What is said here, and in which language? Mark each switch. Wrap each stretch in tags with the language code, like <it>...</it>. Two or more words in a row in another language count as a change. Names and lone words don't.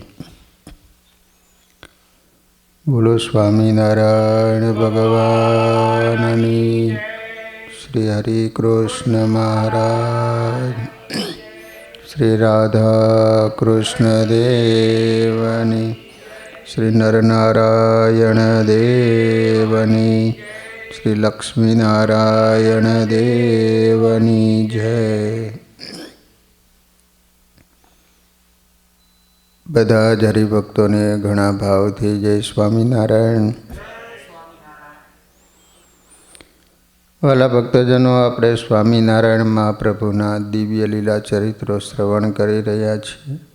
<gu>બોલો સ્વામીનારાયણ ભગવાનની, શ્રી હરિ કૃષ્ણ મહારાજ, શ્રી રાધા કૃષ્ણ દેવની, શ્રી નરનારાયણ દેવની, શ્રી લક્ષ્મી નારાયણ દેવની જય। બધા જ હરિભક્તોને ઘણા ભાવથી જય સ્વામિનારાયણ। વાલા ભક્તજનો, આપણે સ્વામિનારાયણ મહાપ્રભુના દિવ્ય લીલા ચરિત્રો શ્રવણ કરી રહ્યા છીએ।</gu>